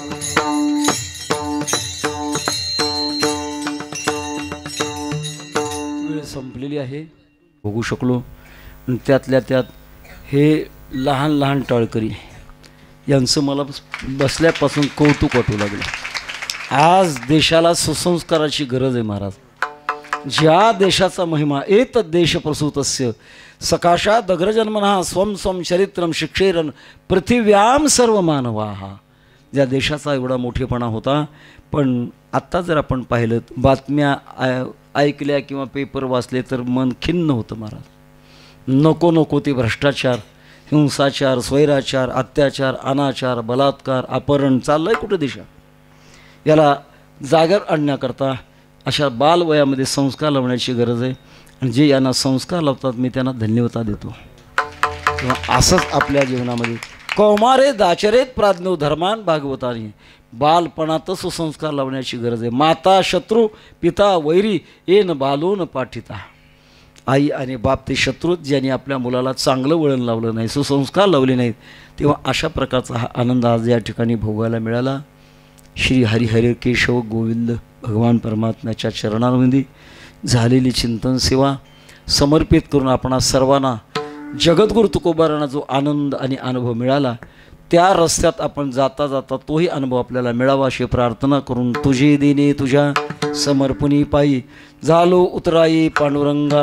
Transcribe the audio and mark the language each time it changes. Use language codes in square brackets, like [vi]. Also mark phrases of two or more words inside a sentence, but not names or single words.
[mr] वेळ संपलेली आहे, बघू शकलो. आणि त्यातल्या त्यात हे लहान लहान टाळकरी यांचं मला बसल्यापासून कौतुक वाटू लागलं. आज देशाला सुसंस्काराची गरज आहे महाराज. ज्या देशाचा महिमा [sa] एत देश प्रसूतस्य सकाशात अग्रजन्मनः स्वम स्वम चरित्रम शिक्षेरन पृथिव्याम सर्व मानवाः. [mr] ज्या देशाचा एवढा मोठेपणा होता, पण आत्ता जर आपण पाहिलं बातम्या ऐकल्या किंवा पेपर वाचले तर मन खिन्न होतं महाराज. नको नको ते भ्रष्टाचार, हिंसाचार, स्वैराचार, अत्याचार, अनाचार, बलात्कार, अपहरण चाललं आहे कुठं देशात. याला जागर आणण्याकरता अशा बालवयामध्ये संस्कार लावण्याची गरज आहे. आणि जे यांना संस्कार लावतात मी त्यांना धन्यवाद देतो. तेव्हा असंच आपल्या जीवनामध्ये [sa] कौमारे दाचरेत प्राज्ञो धर्मान भागवतानी [mr] बालपणातच सुसंस्कार लावण्याची गरज आहे. [sa] माता शत्रू पिता वैरी येन बालून पाठिता. [mr] आई आणि बाप ते शत्रूत ज्यांनी आपल्या मुलाला चांगलं वळण लावलं नाही, सुसंस्कार लावले नाहीत, तेव्हा अशा प्रकारचा हा आनंद आज या ठिकाणी भोगायला मिळाला. श्री हरिहरे केशव गोविंद भगवान परमात्म्याच्या चरणांमध्ये झालेली चिंतन सेवा समर्पित करून आपणा सर्वांना जगद्गुरु तुकोबारांना जो आनंद आणि अनुभव मिळाला, त्या रस्त्यात आपण जाता जाता तोही अनुभव आपल्याला मिळावा अशी प्रार्थना करून तुझे देणे तुझ्या समर्पणी पायी झालो उतराई पांडुरंगा.